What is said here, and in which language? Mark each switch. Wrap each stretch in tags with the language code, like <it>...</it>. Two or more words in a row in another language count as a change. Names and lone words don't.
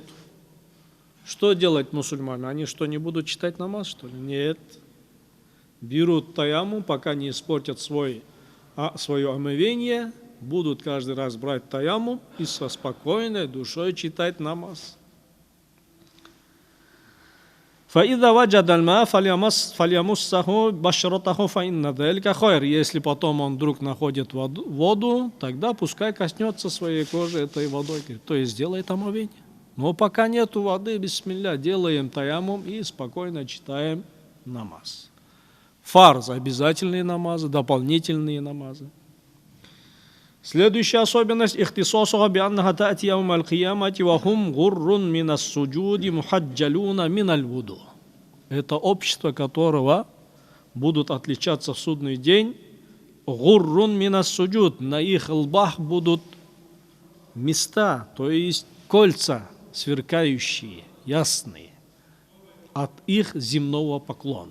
<ru>Что делать мусульмане? Они что, не будут читать намаз, что ли? Нет. Берут таяммум, пока не испортят свое омовение, будут каждый раз брать таяммум и со спокойной душой читать намаз.</ru> <ar>فَإِذَا وَجَدَ الْمَاءَ فَلْيَمُسَّهُ بَشْرَتَهُ فَإِنَّ ذَلِكَ خَيْرٌ.</ar> <ru>Если потом он вдруг находит воду, тогда пускай коснется своей кожи этой водой, то есть сделает омовение. Но пока нету воды, бисмилля, делаем таяммум и спокойно читаем намаз. Фарз, обязательные намазы, дополнительные намазы. Следующая особенность</ru> <ar>اختصاصها بأنها تأتي يوم القيامة وهم غر من السجود محجلون من الوضوء.</ar> <ru>Это общество, которого будут отличаться в судный день.</ru> <ar>غر من السجود.</ar> <ru>На их лбах будут места, то есть кольца, сверкающие, ясные, от их земного поклона.</ru>